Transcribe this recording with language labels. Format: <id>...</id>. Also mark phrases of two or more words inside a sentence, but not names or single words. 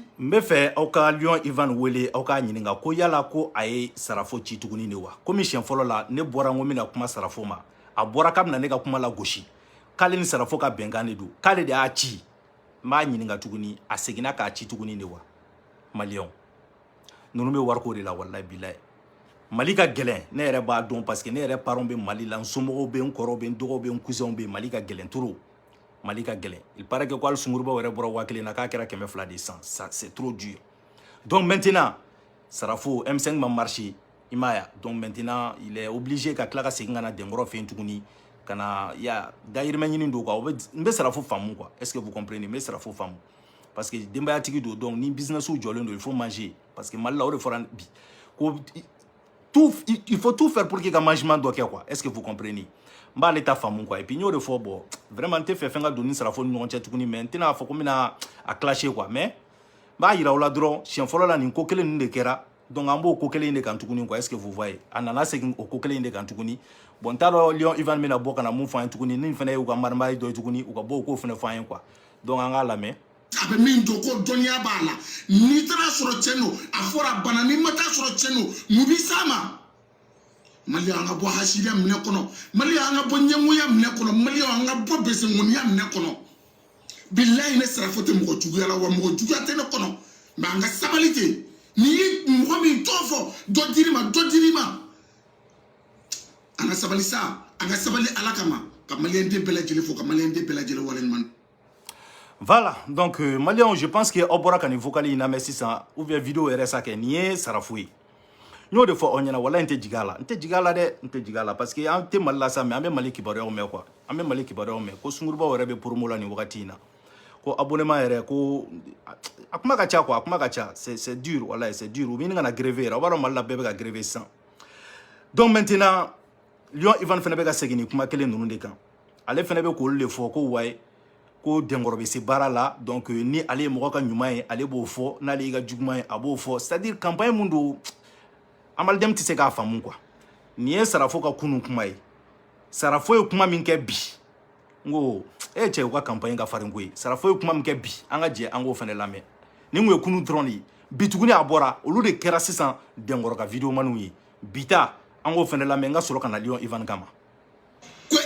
<bm>n bɛ fɛ aw ka Lion Ivan wele aw k'a ɲininka ko yala ko a ye sarafo ci tuguni de wa komi siɲɛ fɔlɔ la ne bɔra n ko n bɛna kuma sarafo ma a bɔra k'a bɛna ne ka kuma la gosi k'ale ni sarafo ka bɛnkan de don k'ale de y'a ci n b'a ɲininka tuguni a seginna k'a ci tuguni de wa maliyɛnw ninnu bɛ wariko de la walayi bilayi Mali ka gɛlɛn ne yɛrɛ b'a dɔn</bm> <fr>parce que</fr> <bm>ne yɛrɛ parents bɛ Mali la n somɔgɔw bɛ n kɔrɔw bɛ n dɔgɔw bɛ n cousinw bɛ Mali ka gɛlɛn trop Mali ka gɛlɛn</bm> <fr>il paraît que</fr> <bm>ko hali sunguruba yɛrɛ bɔra 1000 na k'a kɛra 200 de san</bm> <fr>ça c'est trop dur donc maintenant</fr> <bm>sarafo M5 ma marché i m'a ye</bm> <fr>donc maintenant il est obligé</fr> <bm>ka tila ka segin ka na denkɔrɔ fɛ yen tuguni ka na ya dayirimɛ ɲini don quoi n bɛ sarafo faamu quoi</bm> <fr>est-ce que vous comprenez</fr> <bm>n bɛ sarafo faamu</bm> <fr>parce que</fr> <bm>denbayatigi don donc ni business jɔlen don</bm> <fr>il faut manger parce que</fr> <bm>Mali la o de fɔra bi ko</bm> <fr>tout il faut tout faire pour que</fr> <bm>ka mangement dɔ kɛ quoi</bm> <fr>est-ce que vous comprenez</fr> <bm>n b'ale ta faamu quoi</bm> <fr>et puis</fr> <bm>n y'o de fɔ</bm> <fr>bon vraiment</fr> <bm>n tɛ fɛ fɛn ka don ni sarafo ni ɲɔgɔn cɛ tuguni mais n tɛna fɔ ko n bɛna a clasher quoi mais n b'a yira aw la dɔrɔn siɲɛ fɔlɔ la nin ko kelen ninnu de kɛra donc an b'o ko kelen in de kan tuguni quoi</bm> <fr>est-ce que vous voyez</fr> <bm>a nana segin o ko kelen in de kan tuguni bon n t'a dɔn Lion Ivan bɛna bɔ ka na mun fɔ an ye tuguni ni fana ye u ka marimari dɔ ye tuguni u ka bɔ o k'o fana fɔ an ye quoi donc an k'a lamɛn. a bɛ min dɔn ko dɔnniya b'a la n'i taara sɔrɔ cɛn don a fɔra bana n'i ma taa sɔrɔ cɛn don mun b'i s'a ma Mali an ka bɔ hasidiya minɛ kɔnɔ Mali an ka bɔ ɲɛngoya minɛ kɔnɔ Mali an ka bɔ bɛsɛnkɔniya minɛ kɔnɔ bilayi ne sarafo tɛ mɔgɔ juguya la wa mɔgɔ juguya tɛ ne kɔnɔ mais an ka sabali ten n'i ye mɔgɔ min tɔgɔ fɔ dɔ dir'i ma an ka sabali sa an ka sabali ala kama ka maliyɛn den bɛɛ lajɛlen fo ka maliyɛn den bɛɛ lajɛlen waleɲuman.</bm> <fr>Voilà, donc Maliens, je pense que</fr> <bm>au bora kan vocal in na sisan</bm> <fr>ou bien</fr> <bm>vidéo yɛrɛ sa kɛ nin ye sarafo ye n y'o de fɔ aw ɲɛna wala n tɛ jigin a la n tɛ jigin a la dɛ n tɛ jigin a la</bm> <fr>parce que</fr> <bm>an tɛ Mali la sa mais an bɛ Mali kibaruyaw mɛn quoi an bɛ Mali kibaruyaw mɛn ko sungurubaw yɛrɛ bɛ promo la nin wagati in na ko abonnement yɛrɛ ko a kuma ka ca quoi a kuma ka ca</bm> <fr>c'est dur</fr> <bm>wala</bm> <fr>c'est dur</fr> <bm>u bɛ ɲini ka na gréver yɛrɛ aw b'a dɔn Mali la bɛɛ bɛ ka gréver sisan</bm> <fr>donc maintenant</fr> <bm>Lion Ivan fana bɛ ka segin nin kuma kelen ninnu de kan ale fana bɛ k'olu de fɔ ko wayi ko denkɔrɔ bɛ se baara la donc ni ale ye mɔgɔ ka ɲuman ye ale b'o fɔ n'ale y'i ka juguman ye a b'o fɔ</bm> <fr>c'est à dire campagne</fr> <bm>mun don amalidɛm tɛ se k'a faamu quoi nin ye sarafo ka kunun kuma ye sarafo ye kuma min kɛ bi n ko cɛ u ka campagne ka farin ko ye sarafo ye kuma min kɛ bi an ka jɛ an k'o fana lamɛn nin kun ye kunun dɔrɔn de ye bi tuguni a bɔra olu de kɛra sisan denkɔrɔ ka vidéo maniw ye bi ta an k'o fana lamɛn n ka sɔrɔ ka na Lion Ivan kama</bm>